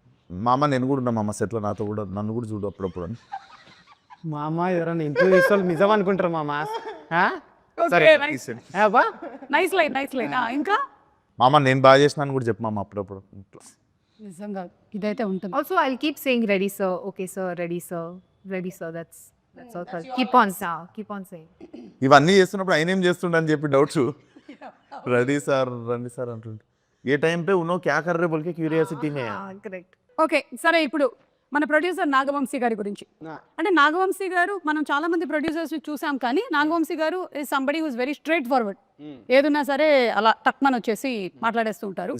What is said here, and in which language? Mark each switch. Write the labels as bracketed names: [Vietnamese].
[Telugu] మామ నేను కూడా ఉన్నా మామ సెట్లో నాతో కూడా నన్ను కూడా చూడు అప్పుడప్పుడు అని మా అమ్మ ఎవరైనా ఇంటర్వ్యూ ఇస్తారు నిజం అనుకుంటారు మామ సరే నైస్ లైన్ ఇంకా మామ నేను బాగా చేసినాను కూడా చెప్పు మామ అప్పుడప్పుడు నిజంగా ఇదైతే ఉంటుంది [English] Also, I'll keep saying ready sir, okay sir, ready sir, ready sir. That's all. Keep on saying. [Telugu] ఇవన్నీ చేస్తున్నప్పుడు ఆయన ఏం చేస్తుండ అని చెప్పి డౌట్స్ రెడీ సార్ రండి సార్ అంటుండే [Hindi] ఏ టైం పే ఉన్నో క్యా కర్ రే బోల్కే క్యూరియాసిటీ మే [English] Correct. [Telugu] ఓకే సరే ఇప్పుడు మన ప్రొడ్యూసర్ నాగవంశీ గారి గురించి అంటే నాగవంశీ గారు మనం చాలా మంది ప్రొడ్యూసర్స్ చూసాం కానీ నాగవంశీ గారు [English] is somebody who's very straightforward [Telugu] ఏదున్నా సరే అలా టక్మన్ వచ్చేసి మాట్లాడేస్తూ ఉంటారు